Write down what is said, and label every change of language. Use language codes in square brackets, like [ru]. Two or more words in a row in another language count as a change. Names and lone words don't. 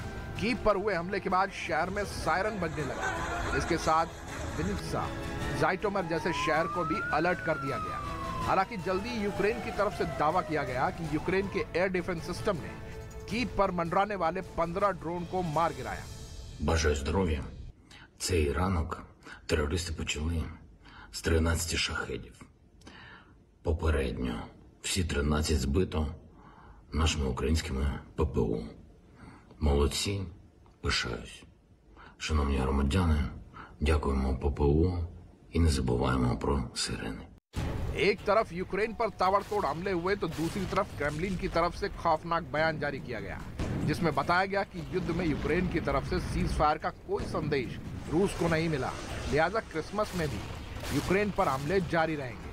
[hi] कीव पर हुए हमले के बाद शहर में सायरन बजने लगा। इसके साथ विनित्सा, जाइटोमर जैसे शहर को भी अलर्ट कर दिया गया। हालांकि जल्दी यूक्रेन की तरफ से दावा किया गया कि यूक्रेन के [en] air defense system [hi] ने कीव पर मंडराने वाले 15 ड्रोन को मार गिराया। [uk] Бажаю здоров'я. Цей ранок терористи почали з 13 шахедів. Попередньо всі 13 збито нашими українськими ППО. Молодці, пишаюсь. Шановні громадяни, дякуємо ППО і не забуваємо про сирени. [hi] एक तरफ यूक्रेन पर ताबड़तोड़ हमले हुए तो दूसरी तरफ क्रेमलिन की तरफ से खौफनाक बयान जारी किया गया, जिसमें बताया गया कि युद्ध में यूक्रेन की तरफ से [en] cease fire [hi] का कोई संदेश रूस को नहीं मिला। लिहाजा क्रिसमस में भी यूक्रेन पर हमले जारी रहेंगे।